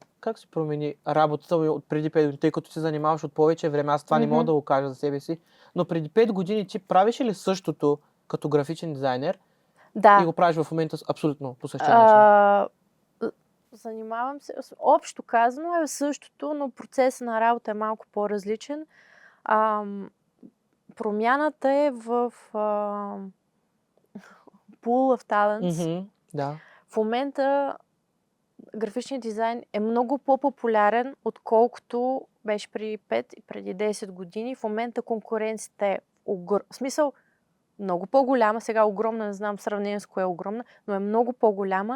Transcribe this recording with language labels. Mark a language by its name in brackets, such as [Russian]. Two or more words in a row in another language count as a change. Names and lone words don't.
[Bulgarian] Как се промени работата от преди 5 години, тъй като се занимаваш от повече време, аз това не мога да го кажа за себе си, но преди 5 години ти правиш ли същото като графичен дизайнер? Да. И го правиш в момента абсолютно по същия начин? Занимавам се, общо казано е същото, но процесът на работа е малко по-различен. Промяната е в [English] pool of talents. [Bulgarian] В момента графичният дизайн е много по-популярен, отколкото беше преди 5 и преди 10 години. В момента конкуренцията е в смисъл много по-голяма. Сега огромна, не знам в сравнение с кое е огромна, но е много по-голяма.